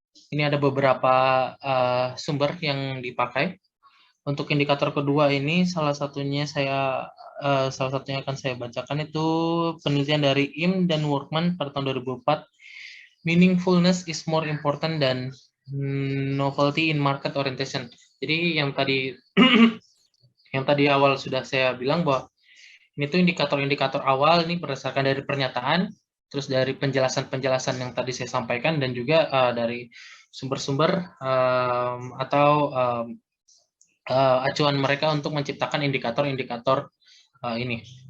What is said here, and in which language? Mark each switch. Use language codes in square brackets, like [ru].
[id] Ini ada beberapa sumber yang dipakai. Untuk indikator kedua ini salah satunya akan saya bacakan, itu penelitian dari Im dan Workman pada tahun 2004. [en] Meaningfulness is more important than novelty in market orientation. [id] Jadi yang tadi awal sudah saya bilang bahwa ini tuh indikator-indikator awal ini berdasarkan dari pernyataan, terus dari penjelasan-penjelasan yang tadi saya sampaikan, dan juga dari sumber-sumber atau acuan mereka untuk menciptakan indikator-indikator ini.